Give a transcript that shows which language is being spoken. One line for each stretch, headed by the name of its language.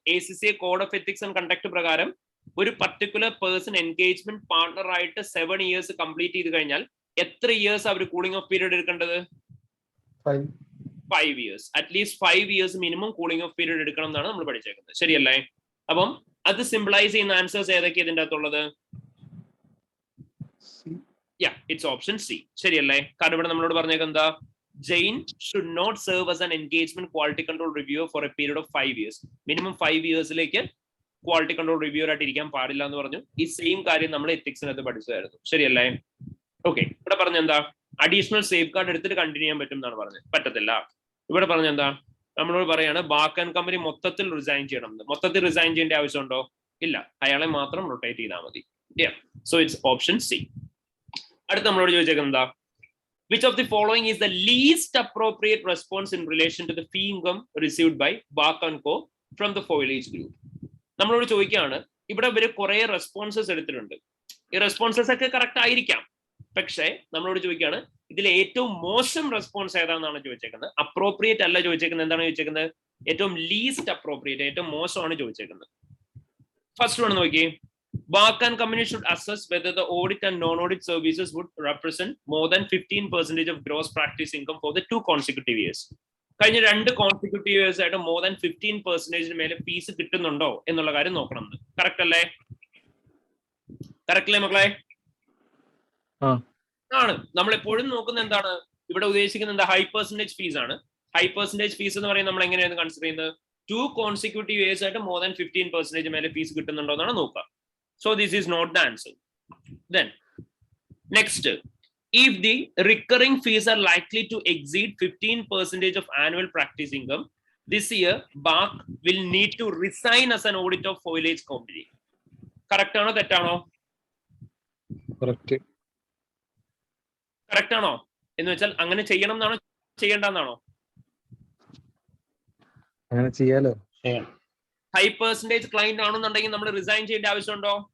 Malayalam: ACCA code of ethics and conduct പ്രകാരം ഒരു particular person engagement partner ആയിട്ട് 7 years complete ചെയ്ത് കഴിഞ്ഞാൽ എത്ര years our cooling of period എടുക്കേണ്ടത്? 5 years. At least 5 years minimum cooling of period എടുക്കണം എന്നാണ് നമ്മൾ പഠിച്ചേക്കുന്നത്. ശരിയല്ലേ? അപ്പം അത് സിംപ്ലൈസ് ചെയ്യുന്ന ആൻസേഴ്സ് ഏതൊക്കെ ഇതിന്റെ അകത്തുള്ളത്? It's option C. ശരിയല്ലേ? കാരണം ഇവിടെ നമ്മളോട് പറഞ്ഞേക്കുന്നത് എന്താ,
English: Jane should not serve as an engagement quality control reviewer for a period of 5 years.
Malayalam: Minimum 5 yearsലേക്ക് quality control reviewer ആയിട്ട് ഇരിക്കാൻ പാടില്ല എന്ന് പറഞ്ഞു. ഈ സെയിം കാര്യം നമ്മൾ എത്തിക്സിനകത്ത് പഠിച്ചതായിരുന്നു. ശരിയല്ലേ? ഓക്കെ. ഇവിടെ പറഞ്ഞ എന്താ, അഡീഷണൽ സേഫ് ഗാർഡ് എടുത്തിട്ട് കണ്ടിന്യൂ ചെയ്യാൻ പറ്റും എന്നാണ് പറഞ്ഞത്. പറ്റത്തില്ല. ഇവിടെ പറഞ്ഞ എന്താ, നമ്മളോട് പറയാണ് ബാർക്ക് ആൻഡ് കമ്പനി മൊത്തത്തിൽ റിസൈൻ ചെയ്യണം. മൊത്തത്തിൽ റിസൈൻ ചെയ്യേണ്ട ആവശ്യമുണ്ടോ? ഇല്ല, അയാളെ മാത്രം റൊട്ടേറ്റ് ചെയ്താൽ മതി. So it's option C. അടുത്ത് നമ്മളോട് ചോദിച്ചേക്കുന്നത് എന്താ,
English: which of the following is the least appropriate response in relation to the fee income received by Bark & Co. from the foliage group?
Malayalam: നമ്മളോട് ചോദിക്കുകയാണ്, ഇവിടെ ഇവര് കുറെ റെസ്പോൺസസ് എടുത്തിട്ടുണ്ട്. ഈ റെസ്പോൺസസ് ഒക്കെ കറക്റ്റ് ആയിരിക്കാം, പക്ഷേ നമ്മളോട് ചോദിക്കുകയാണ് ഇതിൽ ഏറ്റവും മോശം റെസ്പോൺസ് ഏതാണെന്നാണ് ചോദിച്ചേക്കുന്നത്. അപ്രോപ്രിയേറ്റ് അല്ല ചോദിച്ചേക്കുന്നത്. എന്താണ് ചോദിച്ചേക്കുന്നത്? ഏറ്റവും ലീസ്റ്റ് അപ്രോപ്രിയേറ്റ്, ഏറ്റവും മോശമാണ് ചോദിച്ചേക്കുന്നത്. ഫസ്റ്റ് വൺ നോക്കി.
English: Bark & Company should assess whether the audit and non-audit services would represent more than 15% of gross practice income for the 2 consecutive years.
Malayalam: കഴിഞ്ഞ 2 consecutive years ആയിട്ട് more than 15% മേലെ fees കിട്ടുന്നുണ്ടോ എന്നുള്ള കാര്യം നോക്കണം. കറക്റ്റ് അല്ലേ? കറക്റ്റ് അല്ലേ മക്കളെ? ആണ്. നമ്മൾ എപ്പോഴും നോക്കുന്നത് എന്താണ്, ഇവിടെ ഉദ്ദേശിക്കുന്നത് എന്താ? ഹൈ പെർസെന്റേജ് ഫീസ് ആണ്. ഹൈ പെർസെന്റേജ് ഫീസ് എന്ന് പറയുന്നത് നമ്മൾ എങ്ങനെയാണ് കൺസിഡർ ചെയ്യുന്നത്? 2 consecutive years ആയിട്ട് more than 15% മേലെ ഫീസ് കിട്ടുന്നുണ്ടോ എന്നാണ് നോക്കുക.
English: So this is not the answer. Then next, if the recurring fees are likely to exceed 15% of annual practice income, this year BAC will need to resign as an audit of foliage company.
Malayalam: Correct ആണോ തെറ്റാണോ? Correct ആണോ? എന്ന് വെച്ചാൽ അങ്ങനെ ചെയ്യണം എന്നാണോ ചെയ്യേണ്ടെന്നാണോ? അങ്ങനെ ചെയ്യാലോ. ഹൈ പെർസെന്റേജ് ക്ലയന്റ് ആണെന്നുണ്ടെങ്കിൽ നമ്മൾ റിസൈൻ ചെയ്യേണ്ട ആവശ്യമുണ്ടോ?